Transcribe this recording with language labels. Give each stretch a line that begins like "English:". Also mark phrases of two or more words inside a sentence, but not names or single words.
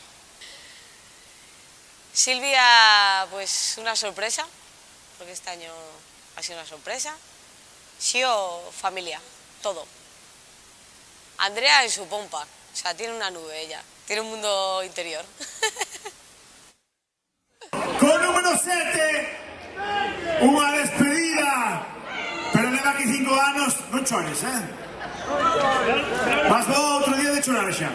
Spanish: Silvia, pues una sorpresa, porque este año ha sido una sorpresa, Xio, familia, todo, Andrea en su pompa, O sea, tiene una nube ella, tiene un mundo interior.
Galician: Con número 7, unha despedida. Pero leva aquí 5 anos, non chores, Vas vos outro día de chorar xa.